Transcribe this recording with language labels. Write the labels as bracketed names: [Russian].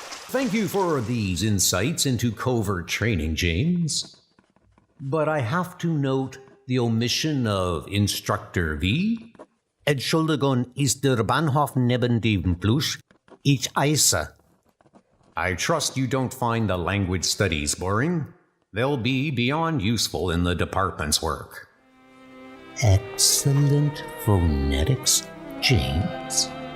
[English] Thank you for these insights into covert training, James. But I have to note the omission of Instructor V. [German] Entschuldigung, ist der Bahnhof neben dem Fluss? Ich eise. [English] I trust you don't find the language studies boring. They'll be beyond useful in the department's work. Excellent phonetics, James.